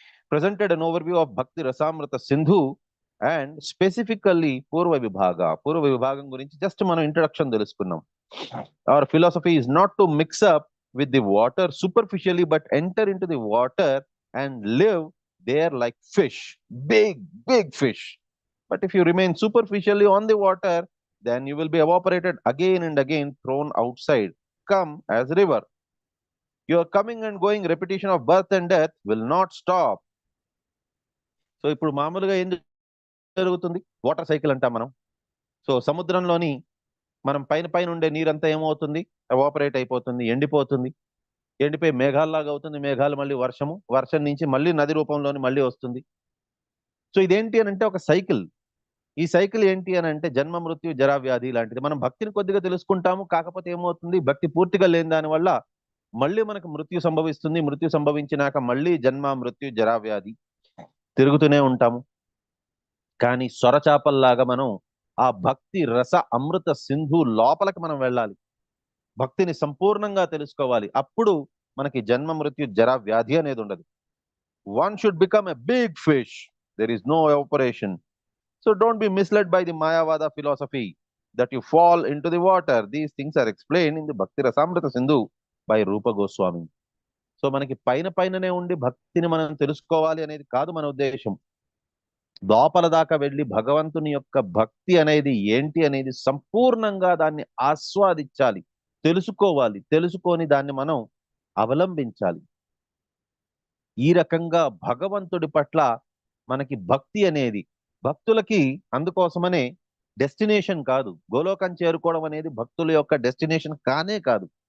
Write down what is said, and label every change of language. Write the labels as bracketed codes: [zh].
[en] presented an overview of Bhakti Rasamrita Sindhu and specifically [te] పూర్వ విభాగం గురించి జస్ట్ మనం ఇంట్రడక్షన్ తెలుసుకున్నాం. [en] Our philosophy is not to mix up with the water superficially but enter into the water and live they are like fish, big fish. But if you remain superficially on the water, then you will be evaporated again and again, thrown outside, come as river. Your coming and going repetition of birth and death will not stop. [te] So ఇప్పుడు మామూలుగా ఏం జరుగుతుంది, water cycle అంటాం మనం. So సముద్రంలోని మనం పైన ఉండే నీరంతా ఏమవుతుంది, ఎవాపరేట్ అయిపోతుంది, ఎండిపోతుంది. ఎండిపోయి మేఘాల్లాగా అవుతుంది. మేఘాలు మళ్ళీ వర్షము, వర్షం నుంచి మళ్ళీ నది రూపంలోని మళ్ళీ వస్తుంది. సో ఇదేంటి అని అంటే ఒక సైకిల్. ఈ సైకిల్ ఏంటి అని అంటే జన్మ మృత్యు జరా వ్యాధి లాంటిది. మనం భక్తిని కొద్దిగా తెలుసుకుంటాము, కాకపోతే ఏమవుతుంది, భక్తి పూర్తిగా లేని దాని వల్ల మళ్ళీ మనకు మృత్యు సంభవిస్తుంది. మృత్యు సంభవించినాక మళ్ళీ జన్మ మృత్యు జరా వ్యాధి తిరుగుతూనే ఉంటాము. కానీ సొరచాపల్లాగా మనం ఆ భక్తి రస అమృత సింధు లోపలికి మనం వెళ్ళాలి, భక్తిని సంపూర్ణంగా తెలుసుకోవాలి. అప్పుడు మనకి జన్మ మృత్యు జరా వ్యాధి అనేది ఉండదు. [en] One should become a big fish, there is no evaporation. So don't be misled by the Mayavada philosophy that you fall into the water. These things are explained in the Bhakti Rasamrita Sindhu by Rupa Goswami. [te] So మనకి పైననే ఉండి భక్తిని మనం తెలుసుకోవాలి అనేది కాదు మన ఉద్దేశం. లోపల దాకా వెళ్ళి భగవంతుని యొక్క భక్తి అనేది ఏంటి అనేది సంపూర్ణంగా దాన్ని ఆస్వాదించాలి, తెలుసుకోవాలి. తెలుసుకొని దాన్ని మనం అవలంబించాలి. ఈ రకంగా భగవంతుడి పట్ల మనకి భక్తి అనేది, భక్తులకి అందుకోసమనే డెస్టినేషన్ కాదు, గోలోకం చేరుకోవడం అనేది భక్తుల యొక్క డెస్టినేషన్ కానే కాదు.